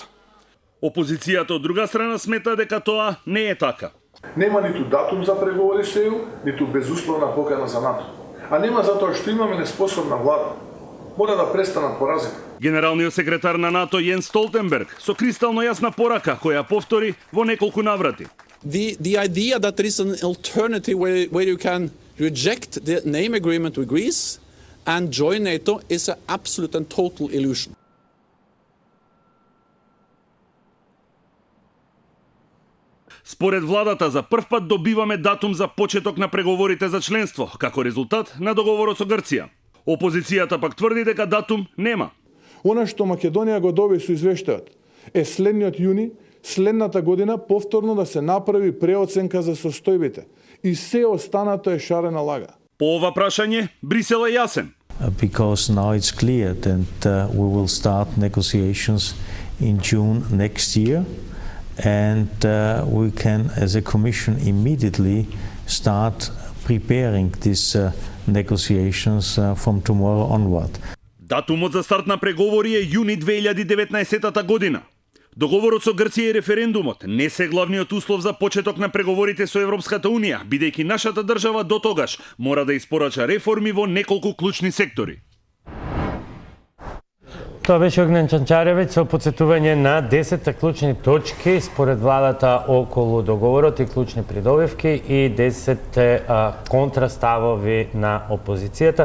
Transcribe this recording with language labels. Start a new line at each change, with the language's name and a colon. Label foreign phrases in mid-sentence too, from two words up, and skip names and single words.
Macedonian: Опозицијата од друга страна смета дека тоа не е така. Нема ниту датум за преговори со ЕУ, ниту безусловна покана за НАТО. А нема затоа што имаме неспособна влада. Мора да престанат поразите. Генералниот секретар на НАТО Јенс Столтенберг со кристално јасна порака која повтори во неколку наврати.
English: The idea that there is an alternative where you can reject the name agreement with Greece and join NATO is an absolute and total illusion.
Macedonian: Според владата, за прв пат добиваме датум за почеток на преговорите за членство, како резултат на договорот со Грција. Опозицијата пак тврди дека датум нема. Она што Македонија го доби со извештајот е следниот јуни, следната година повторно да се направи преоценка за состојбите и се останато е шарена лага. По ова прашање, Брисел е јасен.
English: Because now it's clear that we will start negotiations in June next year and we can as a commission immediately start preparing these negotiations from tomorrow onward.
Macedonian: Датумот за старт на преговори е јуни 2019 година. Договорот со Грција и референдумот не се главниот услов за почеток на преговорите со Европската Унија, бидејќи нашата држава до тогаш мора да испорача реформи во неколку клучни сектори. Тоа беше Огнен Чанчаревиќ со потсетување на 10 клучни точки според владата околу договорот и клучни придобивки и 10 контраставови на опозицијата.